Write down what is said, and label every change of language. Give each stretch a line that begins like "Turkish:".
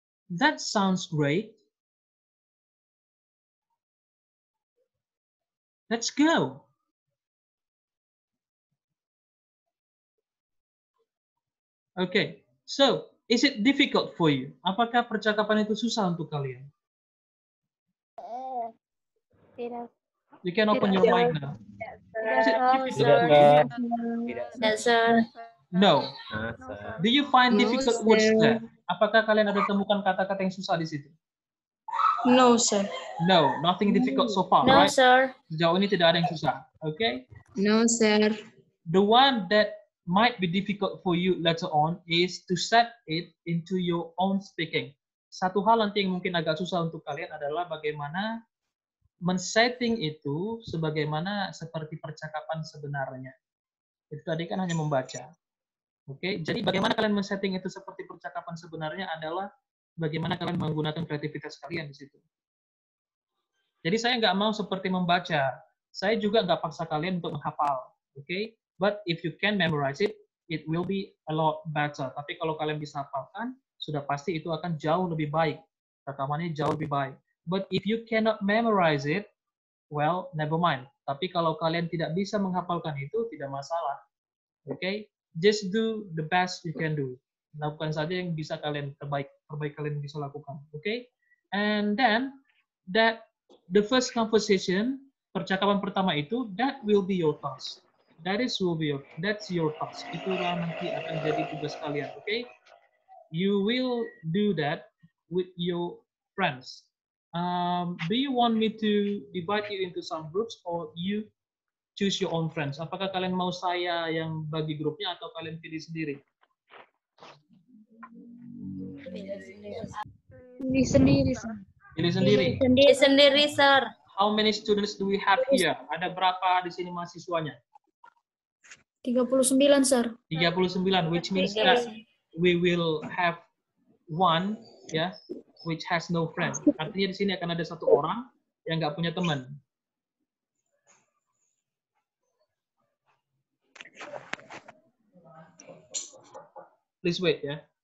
English: That sounds great. Let's go. Okay, so is it difficult for you?
Indonesian: Apakah percakapan itu susah untuk kalian? Tidak.
English: You can open your mic now. Is it difficult for you? Yes, sir. No. Do you find difficult words there?
Indonesian: Apakah kalian ada temukan kata-kata yang susah di situ?
English: No, sir. No, nothing difficult so far, No, right? sir.
Indonesian: Sejauh ini tidak ada yang susah, okay?
English: No, sir. The one that might be difficult for you later on is to set it into your own speaking.
Indonesian: Satu hal nanti yang mungkin agak susah untuk kalian adalah bagaimana men-setting itu sebagaimana seperti percakapan sebenarnya. Itu tadi kan hanya membaca. Oke, jadi bagaimana kalian men-setting itu seperti percakapan sebenarnya adalah bagaimana kalian menggunakan kreativitas kalian di situ. Jadi saya nggak mau seperti membaca. Saya juga nggak paksa kalian untuk menghafal. Okay?
English: But if you can memorize it, it will be a lot better.
Indonesian: Tapi kalau kalian bisa hafalkan, sudah pasti itu akan jauh lebih baik. Rekamannya jauh lebih baik.
English: But if you cannot memorize it, well, never mind.
Indonesian: Tapi kalau kalian tidak bisa menghafalkan itu, tidak masalah.
English: Okay? Just do the best you can do.
Indonesian: Lakukan saja yang bisa kalian terbaik kalian bisa lakukan.
English: Okay? And then that the first conversation,
Indonesian: percakapan pertama itu,
English: that will be your task. That's your task.
Indonesian: Itulah nanti akan jadi tugas kalian. Okay?
English: You will do that with your friends. Do you want me to divide you into some groups or you choose your own friends?
Indonesian: Apakah kalian mau saya yang bagi grupnya atau kalian pilih sendiri? Pilih sendiri, Sir. Pilih sendiri. Pilih sendiri, Sir.
English: How many students do we have here?
Indonesian: Ada berapa di sini mahasiswanya?
English: 39, Sir. 39, which means that we will have one, ya, which has no friend.
Indonesian: Artinya di sini akan ada satu orang yang nggak punya teman.
English: Please wait, ya.